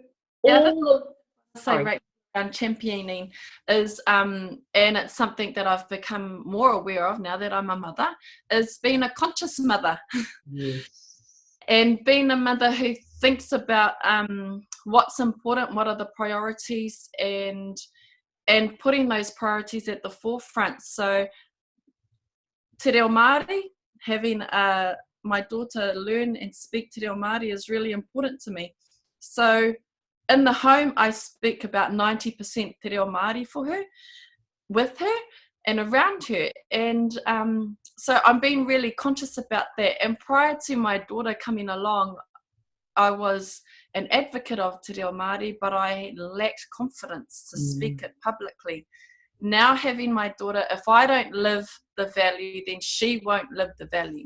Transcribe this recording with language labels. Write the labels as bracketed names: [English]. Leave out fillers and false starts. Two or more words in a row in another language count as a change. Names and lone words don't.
[English] championing is, and it's something that I've become more aware of now that I'm a mother, is being a conscious mother. Yes. And being a mother who thinks about what's important, what are the priorities, and putting those priorities at the forefront. [Māori] So te reo Māori, [English] having my daughter learn and speak [Māori] te reo Māori [English] is really important to me. So in the home, I speak about 90% [Māori] te reo Māori [English] with her. and around her. And so I'm being really conscious about that. And prior to my daughter coming along, I was an advocate of [Māori] Te Reo Māori, [English] but I lacked confidence to speak it publicly. Now having my daughter, if I don't live the value, then she won't live the value.